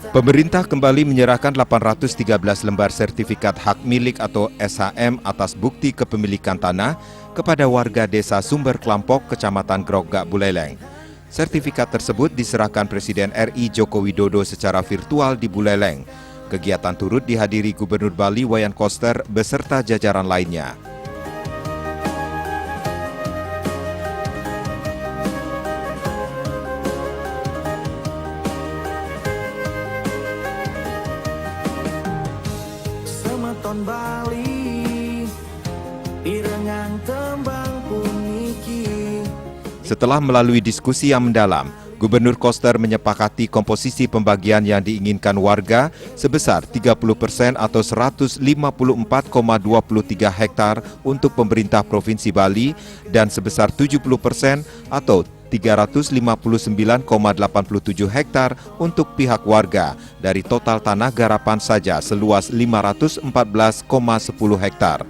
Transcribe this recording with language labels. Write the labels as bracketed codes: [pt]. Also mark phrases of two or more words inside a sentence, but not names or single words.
[id] Pemerintah kembali menyerahkan 813 lembar sertifikat hak milik atau SHM atas bukti kepemilikan tanah kepada warga desa Sumber Klampok, Kecamatan Grogak, Buleleng. Sertifikat tersebut diserahkan Presiden RI Joko Widodo secara virtual di Buleleng. Kegiatan turut dihadiri Gubernur Bali Wayan Koster beserta jajaran lainnya. [ban] Semeton Bali irengang tembang puniki. [id] Setelah melalui diskusi yang mendalam, Gubernur Koster menyepakati komposisi pembagian yang diinginkan warga sebesar 30% atau 154,23 hektar untuk pemerintah Provinsi Bali dan sebesar 70% atau 359,87 hektar untuk pihak warga dari total tanah garapan saja seluas 514,10 hektar.